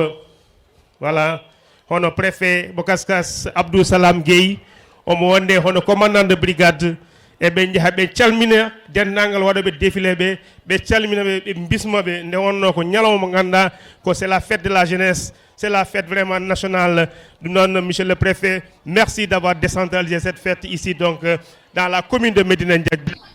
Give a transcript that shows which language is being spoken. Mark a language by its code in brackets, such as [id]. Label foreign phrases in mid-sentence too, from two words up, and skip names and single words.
[fr] Voilà. [ff] Hono préfet Bokaskas Abdou Salam Gueye. Omo wonde hono [fr] commandant de brigade. [ff] E ɓe jaha ɓe calmina dennangal waɗoɓe défilé ɓe calmina ɓe bismoɓe nde wonno ko ñalawma mo ganduɗa ko [fr] c'est la fête de la jeunesse, c'est la fête vraiment nationale. Non, monsieur le préfet, merci d'avoir décentralisé cette fête ici donc dans la commune de Médina Ndiaye.